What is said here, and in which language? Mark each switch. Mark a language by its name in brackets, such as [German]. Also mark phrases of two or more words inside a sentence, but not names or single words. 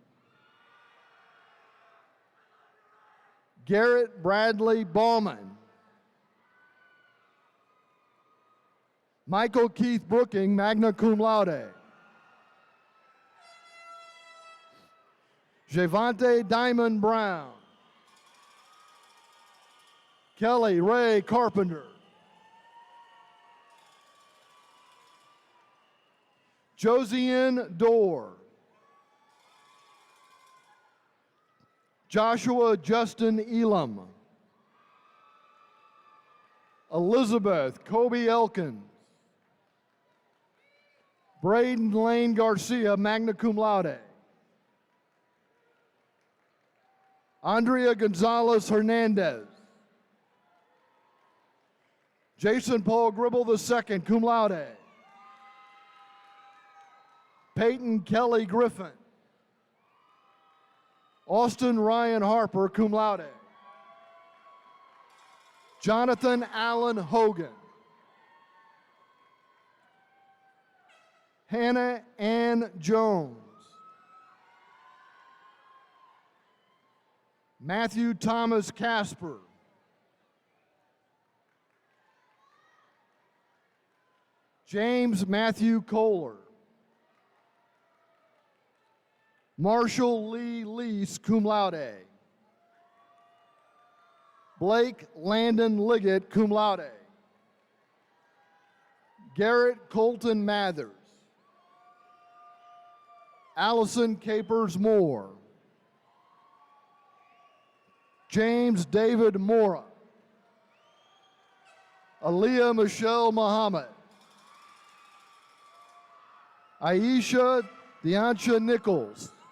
[English] Garrett Bradley Ballman. Michael Keith Brooking, [Latin] magna cum laude. [English] Javante Diamond Brown. Kelly Ray Carpenter. Josiane Dorr. Joshua Justin Elam. Elizabeth Kobe Elkins. Braden Lane Garcia, [Latin] magna cum laude. [English] Andrea Gonzalez Hernandez. Jason Paul Gribble II, [Latin] cum laude. [English] Peyton Kelly Griffin. Austin Ryan Harper, [Latin] cum laude. [English] Jonathan Allen Hogan. Hannah Ann Jones. Matthew Thomas Casper. James Matthew Kohler. Marshall Lee Lease, [Latin] cum laude. [English] Blake Landon Liggett, [Latin] cum laude. [English] Garrett Colton Mathers. Allison Capers Moore. James David Mora. Aaliyah Michelle Muhammad. Aisha Deancha Nichols.